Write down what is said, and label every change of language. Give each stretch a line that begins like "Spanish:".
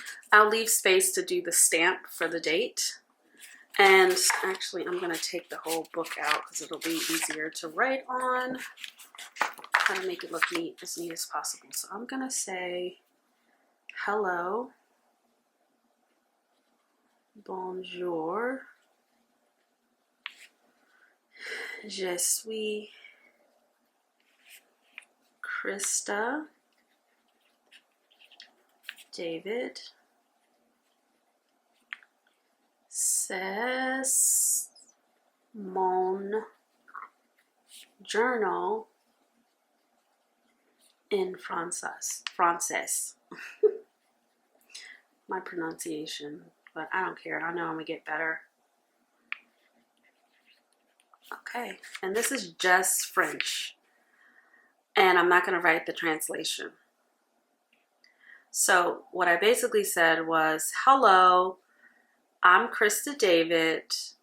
English: I'll leave space to do the stamp for the date. And actually, I'm going to take the whole book out because it'll be easier to write on. Try to make it look as neat as possible. So I'm going to say, hello, bonjour,
French: Je suis Krista, David, c'est mon journal in français.
English: My pronunciation, but I don't care. I know I'm gonna get better. Okay, and this is just French, and I'm not gonna write the translation. So what I basically said was, hello, I'm Krista David.